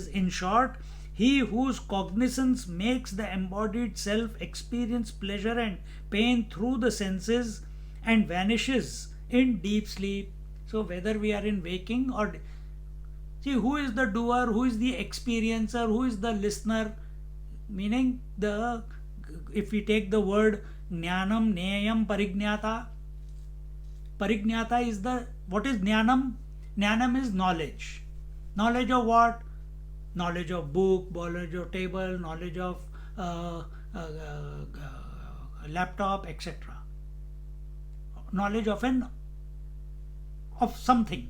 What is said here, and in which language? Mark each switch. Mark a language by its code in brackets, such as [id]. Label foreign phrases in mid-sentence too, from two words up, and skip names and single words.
[en] In short, he whose cognizance makes the embodied self experience pleasure and pain through the senses and vanishes in deep sleep. So whether we are in waking or... See, who is the doer, who is the experiencer, who is the listener? Meaning, if we take the word [sa] jnanam, neyam, parignyata. [en] Parignyata is what is jnanam? Jnanam is knowledge. Knowledge of what? Knowledge of book, knowledge of table, knowledge of laptop, etc. Knowledge of something.